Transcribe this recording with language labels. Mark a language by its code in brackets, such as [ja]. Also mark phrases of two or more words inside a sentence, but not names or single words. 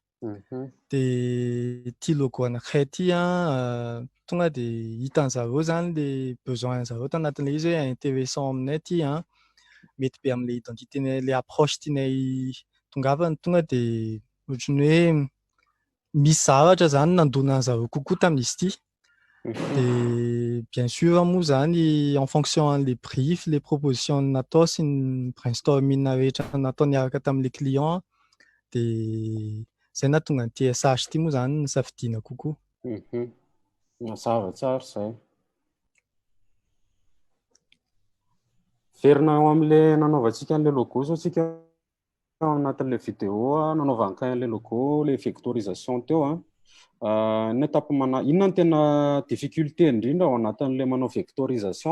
[mg] de ty logo anankiray ty tonga de hitan'zareo zany le besoin-zareo tanatin'le izy hoe intéressant aminay ty mety be am'le identité le approche tianay tongavany tonga de ohatrany hoe misy zavatra zany nandonan'zareo kokoa tamin'izy ty de [fr] bien sûr [mg] moa zany [fr] en fonction [mg] an'le brief le proposition natao sy ny brainstorming rehetra natao niaraka tamin'le client de zay nahatonga ny TSH ty moa zany nisafidiana kokoa. Mazava tsara zay. Verina ao amin'le nanaovantsika an'le logo zao tsika ao anatin'le vidéo nanaovanka an'le logo le vectorisation teo ny étape inona ny tena difficulté indrindra ao anatin'le manao vectorisation?